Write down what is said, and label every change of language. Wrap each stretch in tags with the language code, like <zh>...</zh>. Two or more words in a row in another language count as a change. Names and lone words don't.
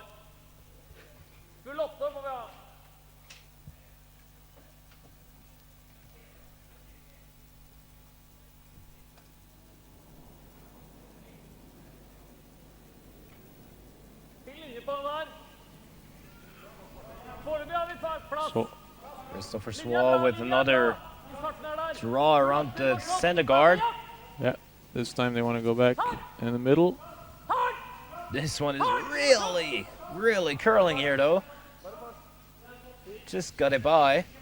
<no>Full 8 må vi ha. Til linje på den der. Foreløpig har vi plass.</no> <en>so Christopher Swall with another draw around the center guard. yeah. This time they want to go back in the middle. This one is really curling here though. Just got it by.</en>